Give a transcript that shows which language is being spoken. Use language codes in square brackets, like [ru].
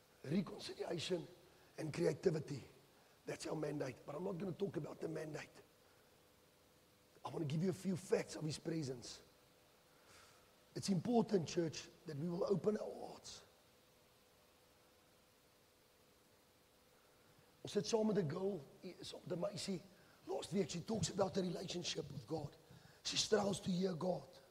[en] Reconciliation and creativity. That's our mandate. But I'm not going to talk about the mandate. I want to give you a few facts of his presence. It's important, church, that we will open our hearts. [af] Ons sit saam met 'n girl, saam met 'n meisie. [en] Last week, she talks about the relationship with God. She struggles to hear God.